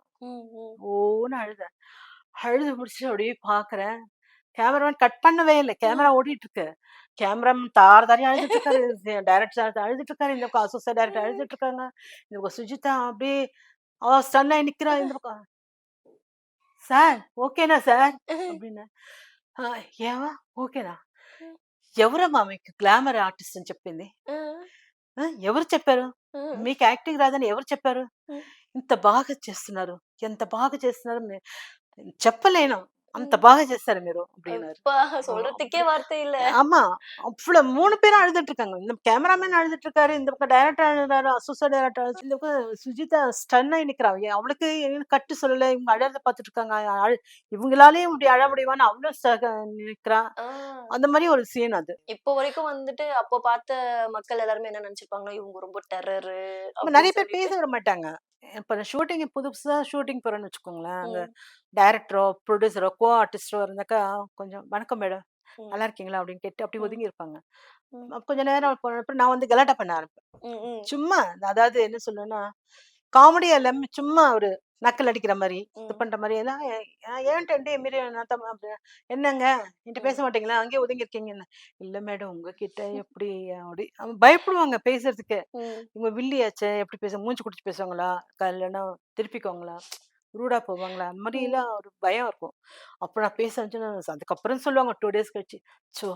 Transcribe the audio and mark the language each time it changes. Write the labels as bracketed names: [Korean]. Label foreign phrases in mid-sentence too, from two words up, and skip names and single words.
[Tamil] ஓன்னு அழுதேன். அழுது முடிச்சுட்டு அப்படியே பார்க்குறேன். [English] cameraman cut [Tamil] பண்ணவே இல்ல. கேமரா ஓடிட்டு இருக்கு. கேமராமேன் தார் தாரையா அழுதுட்டு இருக்காரு. [English] director sir [Tamil] அழுதுட்டு இருக்காரு. இந்த பக்கம் [English] associate director [Tamil] அழுதுட்டு இருக்காங்க. இந்த பக்கம் சுஜிதா அப்படியே அவ ஸ்டன் ஆயி நிக்கிறா. இந்த பக்கம் [Telugu] "సార్ ఓకేనా సార్" [Tamil] అబ్డిన్నా. [Telugu] "ఏవా ఓకేనా? ఎవరమ్మా మీకు [English] glamour artist [Telugu] అని చెప్పింది? ఎవరు చెప్పారు? మీకు యాక్టింగ్ రాదని ఎవరు చెప్పారు? ఇంత బాగా చేస్తున్నారు. ఎంత బాగా చేస్తున్నారు చెప్పలేను. అంత బాగా చేస్తారు మీరు" அப்படின்னாரு. [Tamil] அப்பா சொல்றதுக்கே வார்த்தை இல்ல. ஆமா. அவ்ளோ 3 பேரும் அழுதுட்டு இருக்காங்க. இந்த கேமராமேன் அழுதுட்டு இருக்காரு. இந்த பக்கம் டைரக்டர் அழுறாரு. [English] associate director [Tamil] அழுது இந்த பக்கம் சுஜிதா ஸ்டன் ஆயி நிக்கிறா. அவளுக்கு கட்டு சொல்லல. இவங்க அழறத பார்த்துட்டு இருக்காங்க. இவங்களாலயும் இப்படி அழ முடியுமான்னு அவளும் நிக்கிறா. ஆ. அந்த மாரி ஒரு சீன் அது. இப்போ வரைக்கும் வந்துட்டு அப்போ பார்த்த மக்கள் எல்லாருமே என்ன நினைச்சிருப்பாங்கன்னா, இவங்க ரொம்ப டெரரு நெறைய அப்படின்னு பேர் பேச சொல்லிட்டு. விட மாட்டாங்க. இப்ப ஷூட்டிங் புதுசா ஷூட்டிங் போறோம்னு வச்சுக்கோங்களேன். அங்க ம். டைரக்டரோ, புரொடியூசரோ, கோ ஆர்டிஸ்டோ இருந்தாக்கா கொஞ்சம் "வணக்கம் மேடம். ம். நல்லா இருக்கீங்களா?" அப்படின்னு கேட்டு அப்படி ம். ஒதுங்கி இருப்பாங்க. ம். கொஞ்ச நேரம் போனப்ப நான் வந்து கலாட்டா பண்ண ஆரம்பிப்பேன். ம். ம். சும்மா அதாவது என்ன சொல்லுவேன்னா, காமெடி எல்லாம் சும்மா ஒரு நக்கல் அடிக்கிற மாரி, இது ம். பண்ற மாரி எல்லாம் [Telugu] "ఏంటండి మీరు నాతో [Tamil] என்னங்க என்ட்ட பேச ம். மாட்டீங்களா? அங்கேயே ஒதுங்கி இருக்கீங்கன்னு." "இல்ல மேடம் உங்ககிட்ட எப்படி?" அப்படி பயப்படுவாங்க பேசுறதுக்கு. ம். இவங்க வில்லியாச்சே எப்படி மூஞ்சி குடுத்து பேசுவாங்களா? இல்லன்னா திருப்பிக்குவாங்களா? ரூடா போவாங்களா? அந்த ம். மாரிலாம் ஒரு பயம் இருக்கும். அப்ப நான் பேச ஆரம்பிச்சேன்னா, அதுக்கப்புறம் சொல்லுவாங்க 2 டேஸ் கழிச்சு, "ச்சோ!